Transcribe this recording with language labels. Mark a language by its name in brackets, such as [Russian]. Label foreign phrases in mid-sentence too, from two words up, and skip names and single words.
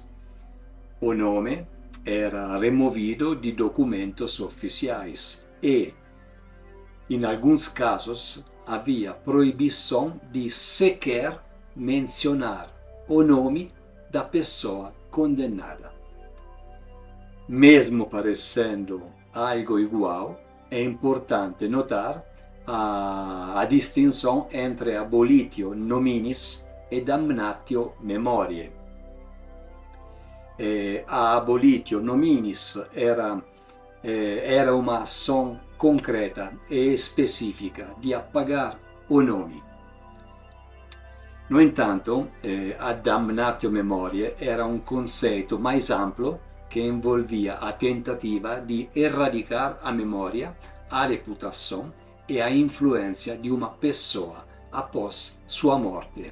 [Portuguese] O nome era removido de documentos oficiais e, em alguns casos, havia proibição de sequer mencionar o nome da pessoa condenada. Mesmo parecendo algo igual, é importante notar a distinção entre [Latin] abolitio nominis [Portuguese] e [Latin] damnatio memoriae. [Portuguese] A [Latin] abolitio nominis [Portuguese] era uma ação concreta e específica de apagar o nome. No entanto, a [Latin] damnatio memoriae [Portuguese] era um conceito mais amplo que envolvia a tentativa de erradicar a memória, a reputação e a influência de uma pessoa após sua morte.